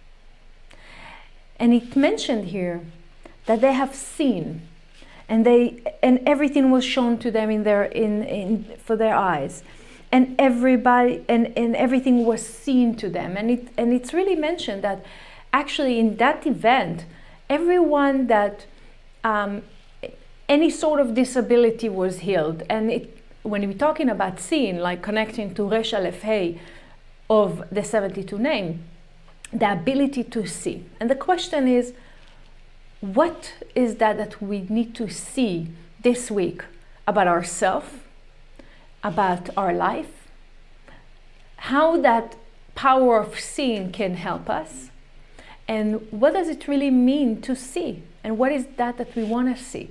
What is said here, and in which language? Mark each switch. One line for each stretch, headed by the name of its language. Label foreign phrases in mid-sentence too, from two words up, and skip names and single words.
English: And it mentioned here that they have seen, and everything was shown to them for their eyes, and everybody and everything was seen to them. And it's really mentioned that actually in that event, everyone that any sort of disability was healed. And when we're talking about seeing, like connecting to ר.א.ה of the 72 name, the ability to see. And the question is, what is that we need to see this week about ourselves, about our life, how that power of seeing can help us, and what does it really mean to see, and what is that we want to see?